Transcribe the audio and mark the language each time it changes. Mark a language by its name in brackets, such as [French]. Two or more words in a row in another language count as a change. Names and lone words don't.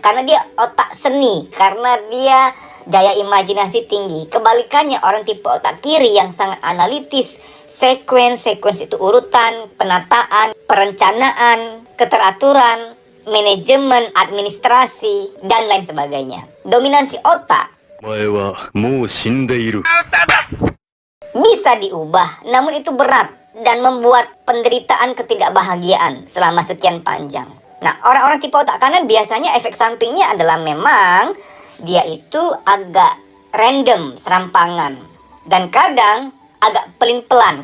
[Indonesian] Karena dia otak seni, karena dia daya imajinasi tinggi. Kebalikannya orang tipe otak kiri yang sangat analitis, sequence itu urutan, penataan, perencanaan, keteraturan, manajemen, administrasi, dan lain sebagainya. Dominansi otak [Japanese] お前はもう死んでいる。 [Indonesian] bisa diubah, namun itu berat dan membuat penderitaan ketidakbahagiaan selama sekian panjang. Nah, orang-orang tipe otak kanan biasanya efek sampingnya adalah memang dia itu agak random, serampangan, dan kadang agak pelin-pelan.